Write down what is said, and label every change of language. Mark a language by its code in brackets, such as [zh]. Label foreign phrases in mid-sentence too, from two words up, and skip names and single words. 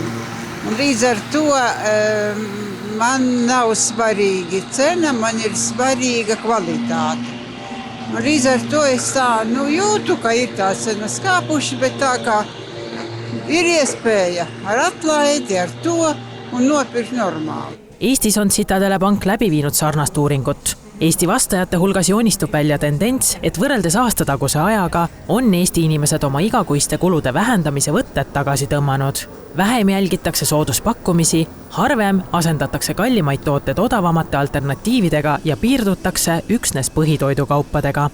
[lv] Un līdz ar to man nav svarīgi cena, man ir svarīga kvalitāte. Un līdz ar to es tā, jūtu, ka ir tā cena skāpuši, bet tā kā ir iespēja ar atlaidi, ar to un nopirkt normāli. [et] Eestis on Citadele Pank läbi viinud sarnast uuringut. Eesti vastajate hulgas joonistub välja tendents, et võrreldes aastataguse ajaga on Eesti inimesed oma igakuiste kulude vähendamise võtted tagasi tõmmanud. Vähem jälgitakse sooduspakkumisi, harvem asendatakse kallimaid tooted odavamate alternatiividega ja piirdutakse üksnes põhitoidukaupadega.